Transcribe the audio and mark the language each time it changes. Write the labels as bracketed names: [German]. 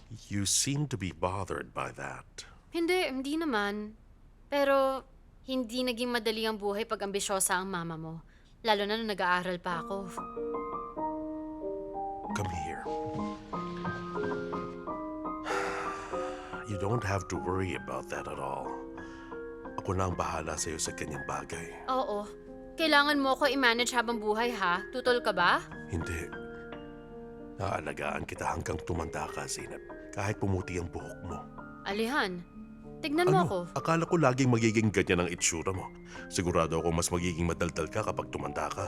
[English] You seem to be bothered by that. [Filipino] Hindi naman. Pero hindi naging madali ang buhay pag ambisyosa ang mama mo. Lalo na nung nag-aaral pa ako. [English] Come here. You don't have to worry about that at all. [Filipino] Ako na ang bahala sa'yo sa kanyang bagay. Oo. Kailangan mo ako i-manage habang buhay, ha? Tutol ka ba? Hindi. Naalagaan kita hanggang tumanda ka, Zainab. Kahit pumuti ang buhok mo. Alihan, tignan mo ako. Akala ko laging magiging ganyan ang itsura mo. Sigurado ako mas magiging madaldal ka kapag tumanda ka.